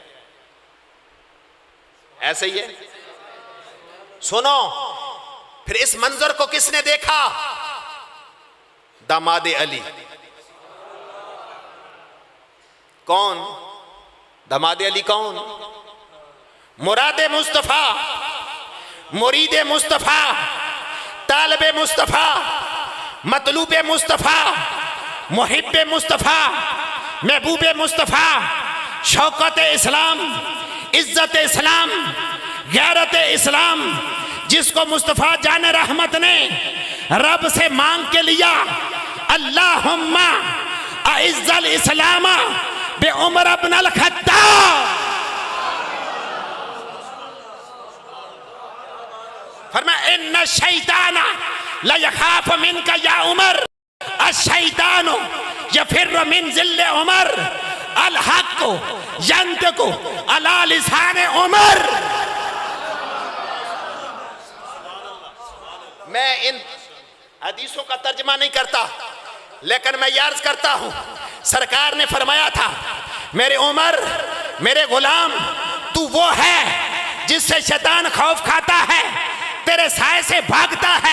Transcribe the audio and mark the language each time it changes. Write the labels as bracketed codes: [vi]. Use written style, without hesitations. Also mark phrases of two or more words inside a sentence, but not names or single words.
[ur] ایسے ہی ہے. سنو، پھر اس منظر کو کس نے دیکھا? دامادِ علی۔ کون? دامادِ علی کون؟ مرادِ مصطفیٰ، مریدِ مصطفیٰ، طالبِ مصطفیٰ، مطلوبِ مصطفیٰ، محبِ مصطفیٰ، محبوبِ مصطفیٰ، شوکت اسلام, عزت اسلام، غیرت اسلام، جس کو مصطفیٰ جانِ رحمت نے رب سے مانگ کے لیا, [ar] اللهم أعز الإسلام بعمر بن الخطاب. فرمایا إن الشيطان لا يخاف منك يا عمر، الشيطان يفر من ظل عمر، الحق ينطق على لسان عمر. [ur] میں ان حدیثوں کا ترجمہ نہیں کرتا، لیکن میں عرض کرتا ہوں، سرکار نے فرمایا تھا، میرے عمر، میرے غلام، تو وہ ہے جس سے شیطان خوف کھاتا ہے، تیرے سائے سے بھاگتا ہے.